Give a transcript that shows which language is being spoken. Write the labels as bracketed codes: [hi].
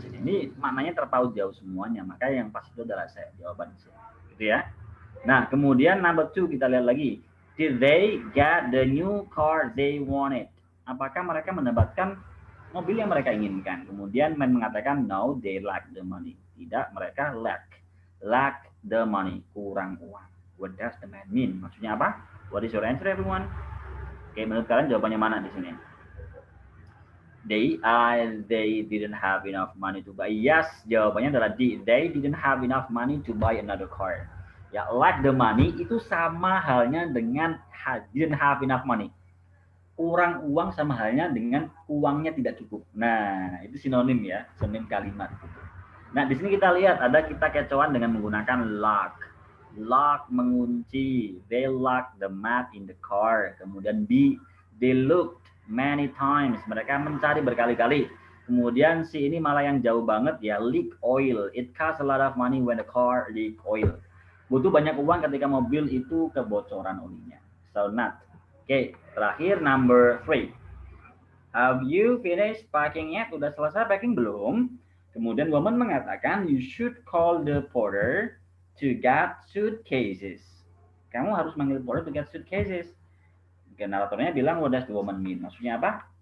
[id] Ini maknanya terpaut jauh semuanya, maka yang pas itu adalah saya jawaban gitu ya. Nah kemudian number 2 kita lihat lagi, [en] did they get the new car they wanted? [id] Apakah mereka mendapatkan mobil yang mereka inginkan? Kemudian man mengatakan [en] no, they lack the money. [id] Tidak, mereka [en] lack the money, [id] kurang uang. [en] What does the man mean? [id] Maksudnya apa? [en] What is your answer everyone? [id] Oke, menurut kalian jawabannya mana di sini? [en] They didn't have enough money to buy. [id] Yes, jawabannya adalah D. [en] They didn't have enough money to buy another car. [id] Ya, [en] lack the money [id] itu sama halnya dengan [en] didn't have enough money. [id] Kurang uang sama halnya dengan uangnya tidak cukup. Nah, itu sinonim ya, sinonim kalimat. Nah, di sini kita lihat ada kita kecoan dengan menggunakan lock. Lock mengunci. [en] They locked the mat in the car. Kemudian B, they looked many times. [id] Mereka mencari berkali-kali. Kemudian si ini malah yang jauh banget ya, leak oil. [en] It costs a lot of money when the car leak oil. [id] Butuh banyak uang ketika mobil itu kebocoran olinya. [en] So not. [id] Oke, terakhir number 3. [en] Have you finished packing yet? [id] Udah selesai packing belum? Kemudian woman mengatakan [en] you should call the porter to get suitcases. [id] Kamu harus manggil porter [en] to get suitcases. [id] Oke, naratornya bilang [en] what does the woman mean? [id] Maksudnya apa?